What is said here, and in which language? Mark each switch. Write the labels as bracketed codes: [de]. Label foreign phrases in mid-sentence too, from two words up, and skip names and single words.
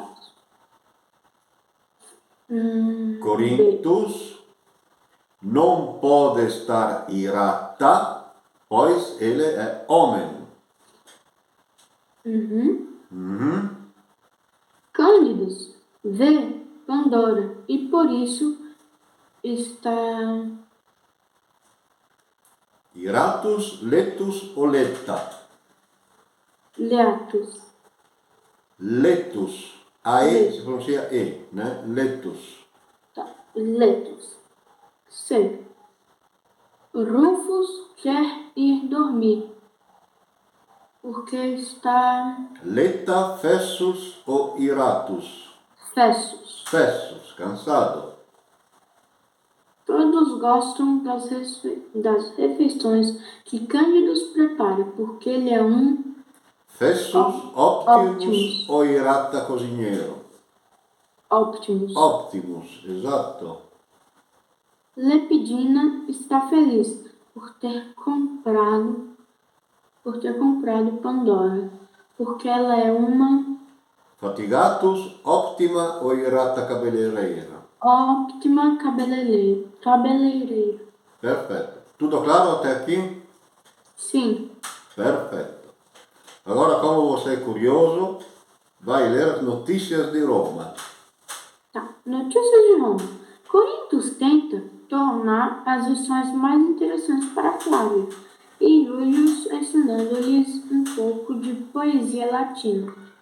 [pt] Corinthos não pode estar irata, pois ele é homem. Cândidos vê Pandora e por isso está [la] Iratus, letus ou letta? leatus. Letus. [pt] A-E si pronuncia E, né? Letus. Tá. Letos. C. Rufus quer ir dormir, porque está [la] Letta, fessus ou iratus? fessos. Fessus, [pt] cansado. Todos gostam das refeições que Cândidos prepara, porque ele é um [la] Fessus, optimus ou irata cozinheiro? Optimus. Optimus, esatto. [pt] Lepidina está feliz por ter comprado Pandora, porque ela é uma [la] Fatigatus, optima ou irata cabeleireira? [pt] ótima cabeleireira. [it] Perfetto. Tutto claro [pt] até aqui? Sim. [it] Perfetto. [pt] Agora, como você é curioso, vai ler as notícias de Roma. Tá. Notícias de Roma. Corintos tenta tornar as lições mais interessantes para Flávia e Július ensinando-lhes um pouco de poesia latina.